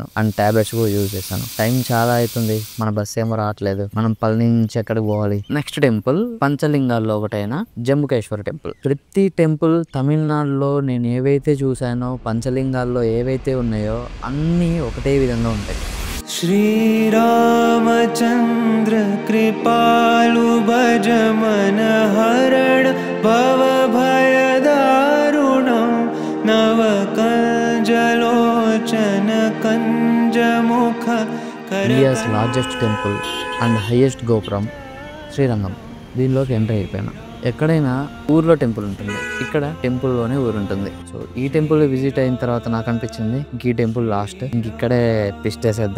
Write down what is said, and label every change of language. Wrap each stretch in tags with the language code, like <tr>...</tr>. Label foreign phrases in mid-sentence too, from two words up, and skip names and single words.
<en>and tablets</en> <te>కూడా యూజ్ చేశాను. టైం చాలా అవుతుంది. మన బస్ ఏమో రావట్లేదు. మనం పళని నుంచి ఎక్కడికి పోవాలి?</te> <en>next temple</en> <te>పంచలింగాల్లో ఒకటైన జంబుకేశ్వర టెంపుల్. ప్రతి టెంపుల్ తమిళనాడులో నేను ఏవైతే చూశానో, పంచలింగాల్లో ఏవైతే ఉన్నాయో అన్నీ ఒకటే విధంగా ఉంటాయి.</te> <awa>श्रीरामचन्द्र कृपालु भज मन हरण भव भयदारुणं नवकञ्जलोचन कञ्जमुख</awa> <en>India's largest temple and highest గోపురం శ్రీరంగం.</en> <te>దీనిలోకి ఎంటర్ అయిపోయినా. ఎక్కడైనా ఊర్లో టెంపుల్ ఉంటుంది, ఇక్కడ టెంపుల్లోనే ఊరు ఉంటుంది. సో ఈ టెంపుల్ విజిట్ అయిన తర్వాత నాకు అనిపించింది ఈ</te> <en>temple last,</en> <te>ఇక్కడే ట్విస్ట్ వేసేద్దాం.</te>